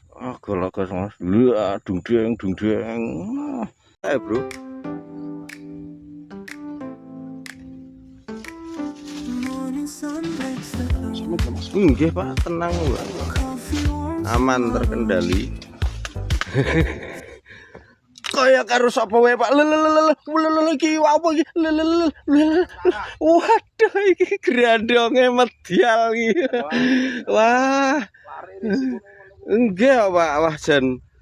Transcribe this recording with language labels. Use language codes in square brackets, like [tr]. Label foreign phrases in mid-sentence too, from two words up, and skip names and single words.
[jv] Galagas Mas. Lah dung-deng. Bro. [en] morning sun makes the dawn. [jv] Nggih Pak, tenang Pak. [en] Coffee warms [id] Aman terkendali. [jv] Kaya karo sapa wae Pak. Iki apa iki? Waduh iki grandonge medial iki. Wah. Enggak Pak, wah jan.